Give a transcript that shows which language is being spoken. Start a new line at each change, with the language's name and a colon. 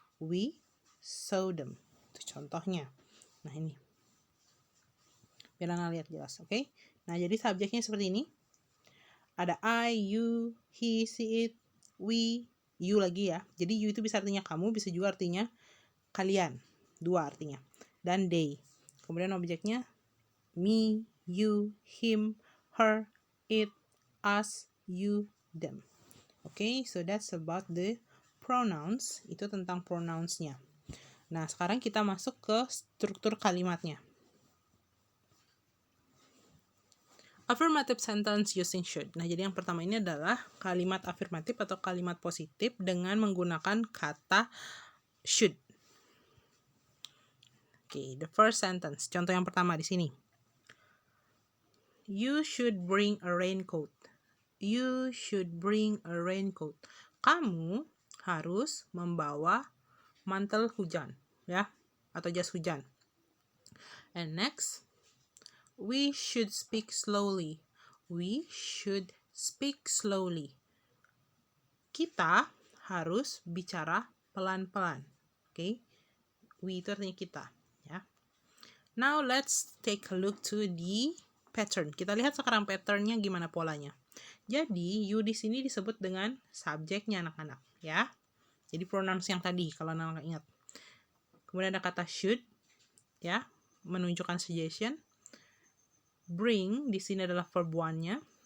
English: We saw them.
Indonesian: Itu contohnya. Nah, ini. Biar Nana lihat jelas, oke? Nah, jadi subjeknya seperti ini. Ada I, you, he, she, it, we, you lagi ya. Jadi you itu bisa artinya kamu, bisa juga artinya kalian. Dua artinya. Dan they. Kemudian objeknya me, you, him, her, it, us, you, them.
English: Okay, so that's about the pronouns.
Indonesian: Itu tentang pronouns-nya. Nah, sekarang kita masuk ke struktur kalimatnya.
English: Affirmative sentence using should.
Indonesian: Nah, jadi yang pertama ini adalah kalimat afirmatif atau kalimat positif dengan menggunakan kata should.
English: Okay, the first sentence.
Indonesian: Contoh yang pertama di sini.
English: You should bring a raincoat. You should bring a raincoat.
Indonesian: Kamu harus membawa mantel hujan, ya, atau jas hujan.
English: And next, we should speak slowly. We should speak slowly.
Indonesian: Kita harus bicara pelan-pelan. Okay? We itu artinya kita. Ya.
English: Now let's take a look to the pattern.
Indonesian: Kita lihat sekarang patternnya gimana polanya. Jadi you di sini disebut dengan subjeknya anak-anak. Ya. Jadi pronouns yang tadi kalau anak-anak ingat. Kemudian ada kata should. Ya. Menunjukkan suggestion. Bring di sini adalah verb one-nya.